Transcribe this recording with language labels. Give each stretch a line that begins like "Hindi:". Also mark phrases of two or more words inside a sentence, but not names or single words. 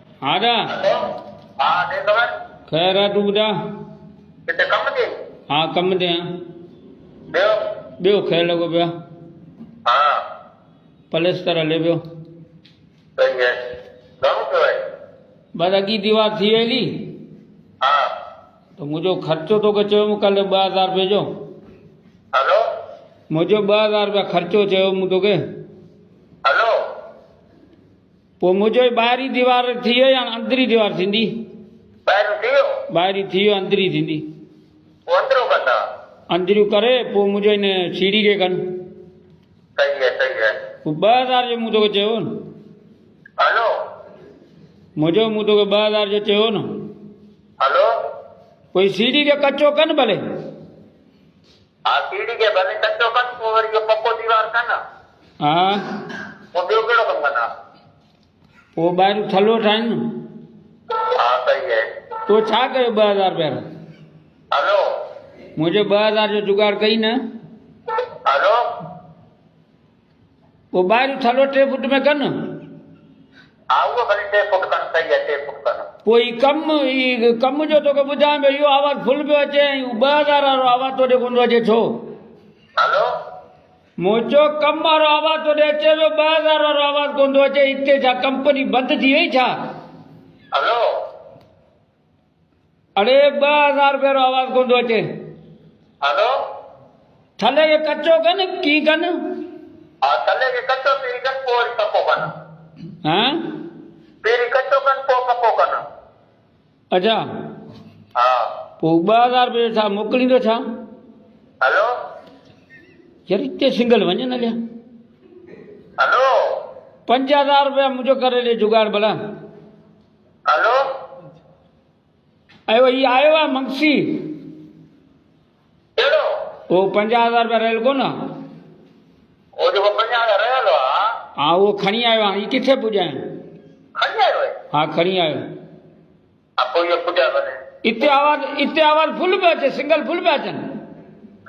Sindhi: आजा हाँ दे खबर खैर है तू बुधा कितने कम दे हाँ कम दे देव बियो खैर लगो पिया हाँ पलेस्तर हले पियो सही है घणो पियो है बस अॻी दीवार थी वेली हाँ तो मुझो खर्चो तो चयो कल 2000 रुपए जो हेलो मुझो 2000 रुपया खर्चो चयो मूं तोखे हेलो पोइ मुझो ॿाहिरीं दीवार थी वई या अंदरी दीवार थींदी ॿाहिरि थी वियो ॿाहिरीं थी वियो अंदरी थींदी वो अंदरो कंदा अंदरियूं करे पोइ मुंहिंजो इन सीढ़ी खे कनि सही है पोइ 2000 जो मूं तोखे चयो न हेलो मुझो मूं तोखे 2000 जो चयो न हेलो कोई सीढ़ी खे कचो कनि भले हाँ सीढ़ी के भले कच्चो कन पोइ वरी इहो पक्को दीवार कन हा पोइ ॿियो कहिड़ो कमु कंदा पोइ ॿाहिरियों थलो ठाहिनि न हाँ सही है तो छा कयो 2000 रुपया हेलो मुंहिंजो 2000 जो जुगाड़ कई न हेलो पोइ ॿाहिरियों थलो 3 फुट में कनि हाँ उहो भले 3 फुट कन सही है 3 फुट कन पोइ कम जो तोखे ॿुधायां पियो इहो आवाज़ु फुल पियो अचे ऐं 2000 वारो आवाज़ु तोॾे कोन थो अचे छो हेलो मुंहिंजो कम वारो आवाज़ु तोॾे अचे पियो 2000 वारो आवाज़ु कोन थो अचे हिते छा कंपनी बंदि थी वई छा हेलो अड़े 2000 रुपये वारो आवाज़ु कोन थो अचे हेलो थले खे कचो कनि कीअं कनि हाँ थले के कच्चो पहिरीं कन पोइ वरी पक्को कन हा पहिरीं कच्चो कन पोइ पक्को कन अच्छा हाँ पोइ 2000 रुपये छा मोकिलींदो छा हेलो यार हिते सिंगल वञे न लिया हेलो 5000 रुपया मुंहिंजो करे ॾे जुगाड़ भला हेलो अयो ही आयो आहे मंगसी कहिड़ो वो 50000 रुपया रहियल कोन आहे वो जेको 50 रहियल आहे हा उहो खणी आयो आहे हीअ किथे पुॼाए खणी आयो आहे हा खणी आयो हा पोइ इहो पुॼा भले इते आवाज़ फुल पियो अचे सिंगल फुल पिया अचनि